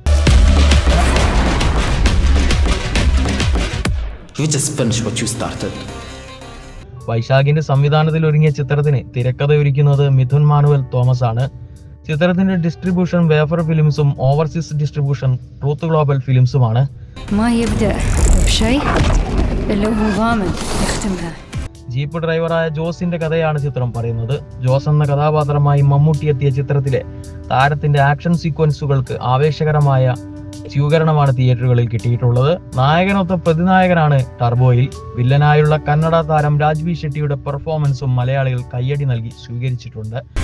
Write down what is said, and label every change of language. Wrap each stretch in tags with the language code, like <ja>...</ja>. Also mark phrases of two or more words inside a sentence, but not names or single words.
<ml>വൈശാഖിന്റെ സംവിധാനത്തിൽ ഒരുങ്ങിയ ചിത്രത്തിന് തിരക്കഥയൊരുക്കുന്നത് മിഥുൻ മാനുവൽ തോമസ് ആണ്. ചിത്രത്തിന്റെ ഡിസ്ട്രിബ്യൂഷൻ വേഫർ ഫിലിംസും ഓവർസീസ് ഡിസ്ട്രിബ്യൂഷൻ ട്രൂത്ത് ഗ്ലോബൽ ഫിലിംസുമാണ്.</ml> <ar>ما يبدأ بشيء اللي هو غامض يختمها.</ar> <ml>ജീപ്പ് ഡ്രൈവറായ ജോസിന്റെ കഥയാണ് ചിത്രം പറയുന്നത്. ജോസ് എന്ന കഥാപാത്രമായി മമ്മൂട്ടി എത്തിയ ചിത്രത്തിലെ താരത്തിന്റെ ആക്ഷൻ സീക്വൻസുകൾക്ക് ആവേശകരമായ സ്വീകരണമാണ് തിയേറ്ററുകളിൽ കിട്ടിയിട്ടുള്ളത്. നായകനൊത്ത പ്രതിനായകനാണ് ടർബോയിൽ. വില്ലനായുള്ള കന്നഡ താരം രാജ്വി ഷെട്ടിയുടെ പെർഫോമൻസും മലയാളികൾ കയ്യടി നൽകി സ്വീകരിച്ചിട്ടുണ്ട്.</ml>